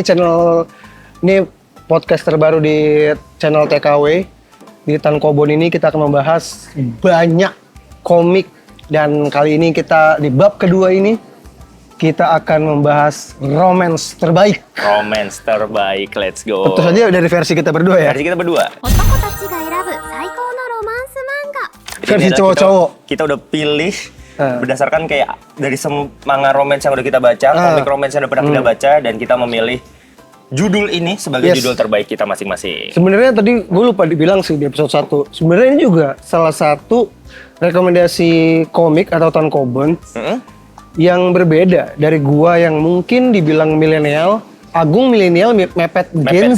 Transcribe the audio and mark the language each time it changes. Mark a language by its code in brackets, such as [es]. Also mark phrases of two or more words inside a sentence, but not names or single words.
[id] Ini podcast terbaru di channel TKW. Di Tankobon ini kita akan membahas banyak komik, dan kali ini kita di bab kedua ini kita akan membahas romance terbaik. Romance terbaik, [en] let's go. [id] Tentu saja dari versi kita berdua ya. Versi kita berdua. [ja] 男たちが選ぶ最高のロマンス漫画 [id] Versi Ini adalah cowok-cowok. Kita udah pilih Ah. berdasarkan kayak dari manga romance yang udah kita baca, komik romance yang udah pernah kita baca, dan kita memilih judul ini sebagai Yes. judul terbaik kita masing-masing. Sebenarnya tadi gue lupa dibilang sih di episode 1. Sebenarnya ini juga salah satu rekomendasi komik atau Tankobon yang berbeda dari gua yang mungkin dibilang milenial, Agung milenial mepet Gen